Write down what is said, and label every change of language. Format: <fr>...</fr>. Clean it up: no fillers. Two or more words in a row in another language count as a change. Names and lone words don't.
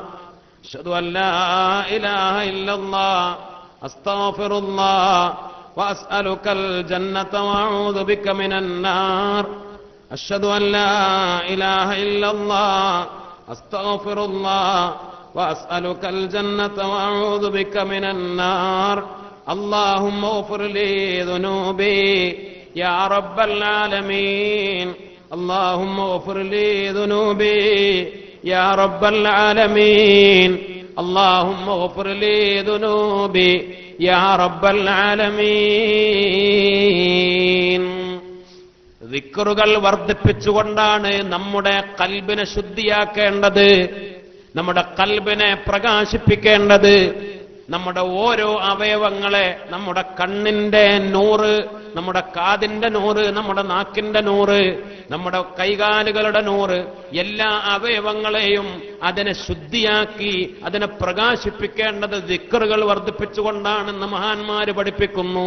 <ar>أشهد أن لا إله إلا الله أستغفر الله وأسألك الجنة وأعوذ بك من النار. أشهد أن لا إله إلا الله أستغفر الله وأسألك الجنة وأعوذ بك من النار. اللهم اغفر لي ذنوبي يا رب العالمين. اللهم اغفر لي ذنوبي يا رب العالمين. اللهم اغفر لي ذنوبي يا رب العالمين.</ar> <ml>ദിക്റുകൾ വർദ്ധിപ്പിച്ചുകൊണ്ടാണ് നമ്മുടെ ഖൽബിനെ ശുദ്ധിയാക്കേണ്ടത്, നമ്മുടെ ഖൽബിനെ പ്രകാശിപ്പിക്കേണ്ടത്. നമ്മുടെ ഓരോ അവയവങ്ങളെ, നമ്മുടെ കണ്ണിന്റെ നൂറ്, നമ്മുടെ കാതിന്റെ നൂറ്, നമ്മുടെ നാക്കിന്റെ നൂറ്, നമ്മുടെ കൈകാലുകളുടെ നൂറ്, എല്ലാ അവയവങ്ങളെയും അതിനെ ശുദ്ധിയാക്കി അതിനെ പ്രകാശിപ്പിക്കേണ്ടത് ദിക്റുകൾ വർദ്ധിപ്പിച്ചുകൊണ്ടാണെന്ന് മഹാന്മാര് പഠിപ്പിക്കുന്നു.</ml>